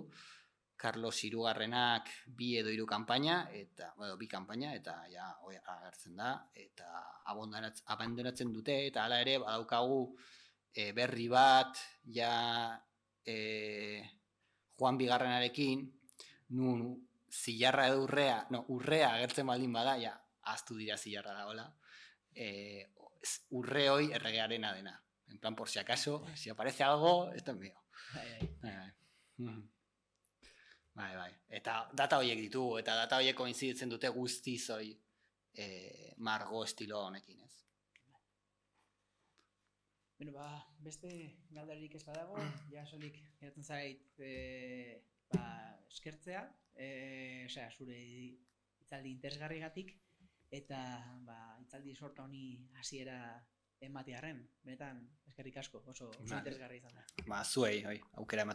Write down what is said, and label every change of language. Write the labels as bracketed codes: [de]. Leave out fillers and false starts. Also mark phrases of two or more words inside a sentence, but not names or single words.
[eu] Carlos Hirugarrenak 2 edo 3 kanpaina, eta, bi kanpaina, eta agertzen da, eta abandonatzen dute, eta hala ere badaukagu berri bat, Juan Bigarrenarekin, nun zilarra edo urrea agertzen baldin bada, ahaztu dira zilarra dagoela, urre hoi erregearena dena. [es] En plan, por si acaso, si aparece algo, esto es mío. [eu] Bai. Eta data horiek ditugu, eta data horiek koinziditzen dute guztiz hoi margo estilo honekin, ez? Bueno, beste galdarik ez badago, solik geratzen zait eskertzea, zure hitzaldi interesgarrigatik, eta hitzaldi sorta honi hasiera ematearren, benetan eskerrik asko, oso interesgarri izan da.